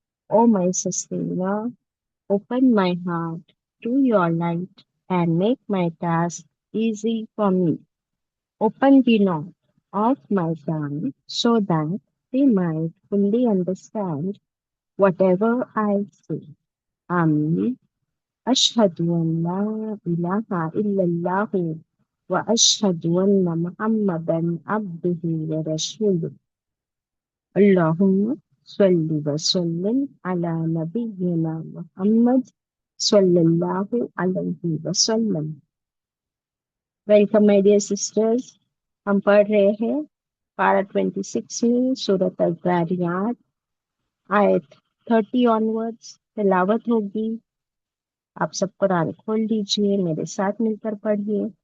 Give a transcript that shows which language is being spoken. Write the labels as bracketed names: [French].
[English] O my sustainer, open my heart to your light and make my task easy for me. Open the knob of my tongue so that they might fully understand whatever I say. Amen. [Arabic] أشهد أن لا إله إلا الله وأشهد أن محمدا عبده ورسوله. اللهم صل وسلم على نبينا محمد [Urdu] صلی اللہ علیہ وسلم۔ [English] welcome my dear sisters, [Urdu] ہم پڑھ رہے ہیں پارہ 26 میں سورۃ الذاریات، آیت 30 آنورڈز تلاوت ہوگی۔ آپ سب قرآن کھول لیجئے، میرے ساتھ مل کر پڑھیے۔